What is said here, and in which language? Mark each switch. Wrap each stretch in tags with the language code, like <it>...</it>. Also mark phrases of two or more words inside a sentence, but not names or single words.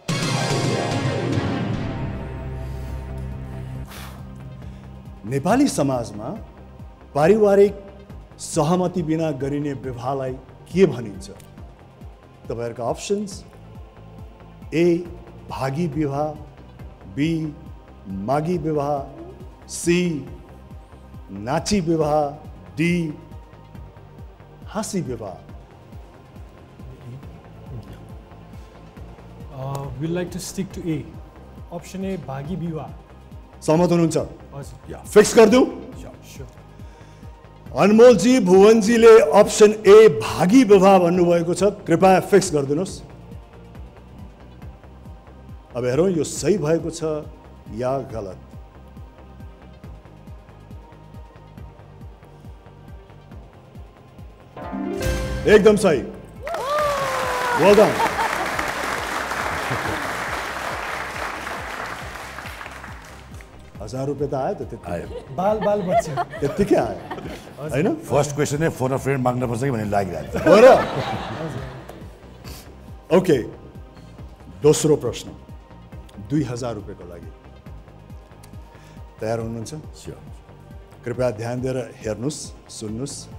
<ne>नेपाली समाजमा पारिवारिक सहमति बिना गरिने विवाहलाई के भनिन्छ तपाईँहरूका</ne> <en>options A</en> <ne>भागी विवाह बी मागी विवाह सी नाची विवाह डी हाँसी विवाह</ne> <en>we'd like to stick to A. Option A,</en> <ne>भागी विवाह. सहमत हुनुहुन्छ? हजुर.</ne> <hi>फिक्स कर दूं?</hi> <en>Sure.</en> <ne>अनमोल जी, भुवन जीले</ne> <en>option A</en> <ne>भागी विवाह भन्नुभएको छ कृपया फिक्स गरिदिनुहोस् अब हेरौँ यो सही भएको छ या गलत एकदम सही</ne> <en>well done</en> <ne>1000 रुपये त आयो त आयो बाल बाल बच्चा त्यतिकै आयो हैन</ne> <en>first question</en> <ne>नै</ne> <en>phone a friend</en> <ne>माग्न पर्छ कि भन्ने लागिरहेको हो र ओके दोस्रो प्रश्न 2000 रुपैयाँको लागि तयार हुनुहुन्छ कृपया ध्यान दिएर हेर्नुस् सुन्नुस्</ne>